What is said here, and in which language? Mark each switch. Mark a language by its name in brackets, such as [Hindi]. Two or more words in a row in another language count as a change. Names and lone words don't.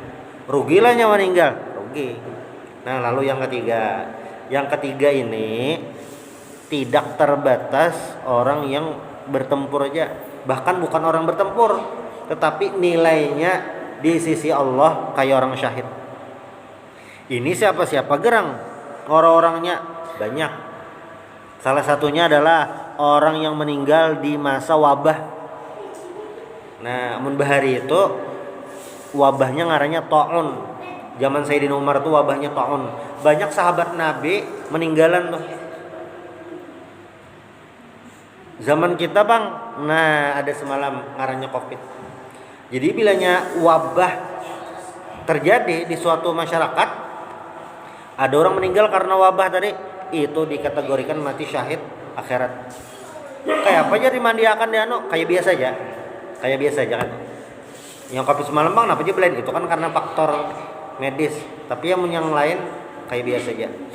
[Indonesian] Rugilah nyawa meninggal, rugi. Nah, lalu yang ketiga ini tidak terbatas orang yang bertempur aja, bahkan bukan orang bertempur, tetapi nilainya di sisi Allah kayak orang syahid. Ini siapa gerang, orang-orangnya banyak. Salah satunya adalah orang yang meninggal di masa wabah. [Banjar] Nah, amun bahari itu wabahnya ngarannya ta'un. [Indonesian] Zaman Sayyidina Umar itu wabahnya ta'un. Banyak sahabat Nabi meninggalan tuh. [Banjar] Zaman kita bang, nah ada semalam ngarannya Covid. [Indonesian] Jadi bilanya wabah terjadi di suatu masyarakat, ada orang meninggal karena wabah tadi, itu dikategorikan mati syahid akhirat. [Banjar] Kayak apa aja dimandiakan dia kayak biasa aja kan. [Indonesian] Yang Covid semalam bang, kenapa aja belain itu kan karena faktor medis, tapi yang lain kayak biasa aja.